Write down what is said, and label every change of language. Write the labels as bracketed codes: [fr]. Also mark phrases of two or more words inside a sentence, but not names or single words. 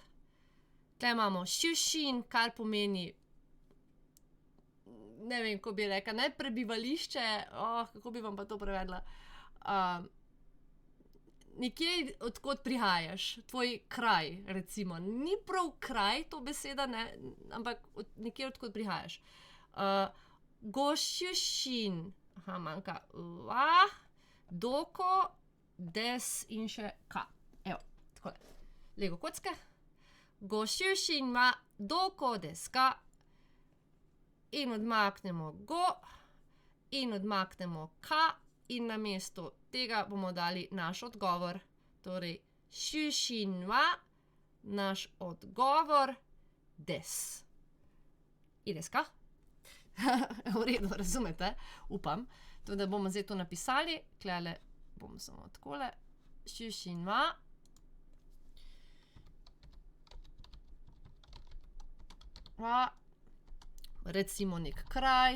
[sl] Tule imamo šušin, kar pomeni, ne vem, kako bi rekla, ne prebivališče, kako bi vam pa to prevedla, nekje, od kod prihajaš, tvoj kraj, recimo. Ni prav kraj to beseda, ne, ampak nekje, od kod prihajaš. [ja] ご出身, manjka は、どこ, [sl] des in še ka. Evo, takole. Lego kocke. [ja] ご出身はどこですか? [sl] In odmaknemo go, in odmaknemo ka, in namesto tega bomo dali naš odgovor. Torej, [ja] 出身は, [sl] naš odgovor, des. [ja] いですか? [sl] V redu, razumete? Upam. Tudi, da bomo zdaj to napisali. Tulele bom samo takole. [ja] 出身は. [sl] Recimo nek kraj.